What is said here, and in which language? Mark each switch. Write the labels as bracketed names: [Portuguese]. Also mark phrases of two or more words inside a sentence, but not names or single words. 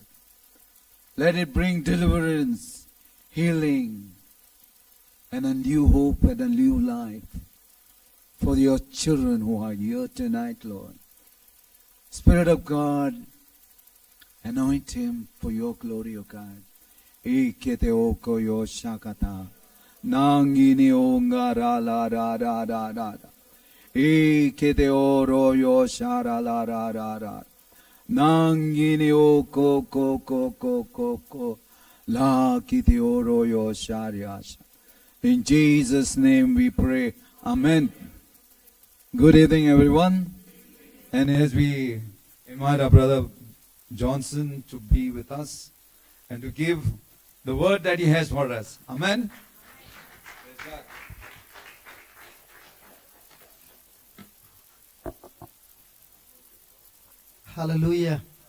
[English] Let it bring deliverance, healing, and a new hope and a new life for your children who are here tonight, Lord. Spirit of God, anoint him for your glory, O God. Ikete oko yo shakata. Nangini onga ra la ra ra ra ra. Ikete oro yo shara la ra ra ra. Nangini oko ko ko ko ko ko. La kiti oro yo shariasha. In Jesus' name we pray. Amen. Good evening, everyone. And as we invite our brother Johnson to be with us and to give the word that he has for us. Amen. Hallelujah.